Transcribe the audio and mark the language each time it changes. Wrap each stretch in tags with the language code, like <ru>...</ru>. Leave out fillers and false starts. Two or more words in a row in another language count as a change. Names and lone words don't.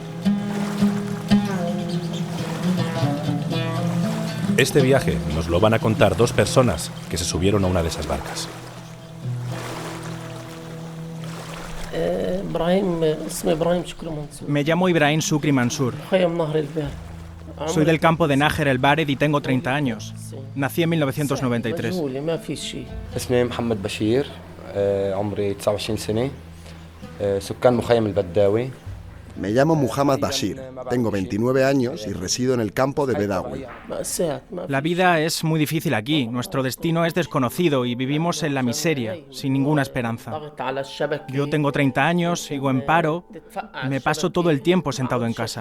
<es>Este viaje nos lo van a contar 2 personas que se subieron a una de esas barcas. Me llamo Ibrahim Shukri Mansur. Soy del campo de Najer el Bared y tengo 30 años. Nací en 1993.</es> <ar>اسمي محمد بشير، عمري 29 سنة، سكان مخيم البداوي.</ar> <es>Me llamo Muhammad Bashir, tengo 29 años y resido en el campo de Bedawi. La vida es muy difícil aquí, nuestro destino es desconocido y vivimos en la miseria, sin ninguna esperanza. Yo tengo 30 años, sigo en paro y me paso todo el tiempo sentado en casa.</es>